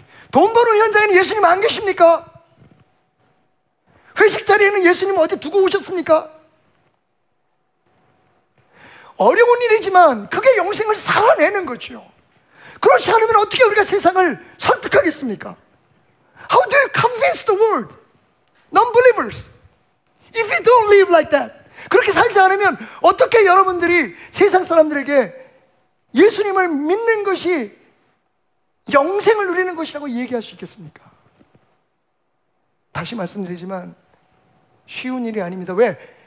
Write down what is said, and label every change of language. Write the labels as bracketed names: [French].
[Korean] 돈 버는 현장에는 예수님 안 계십니까? 회식 자리에는 예수님 어디 두고 오셨습니까? 어려운 일이지만 그게 영생을 살아내는 거죠. 그렇지 않으면 어떻게 우리가 세상을 설득하겠습니까? [English] How do you convince the world? Non-believers. If you don't live like that, [Korean] 그렇게 살지 않으면 어떻게 여러분들이 세상 사람들에게 예수님을 믿는 것이 영생을 누리는 것이라고 얘기할 수 있겠습니까? 다시 말씀드리지만 쉬운 일이 아닙니다. 왜?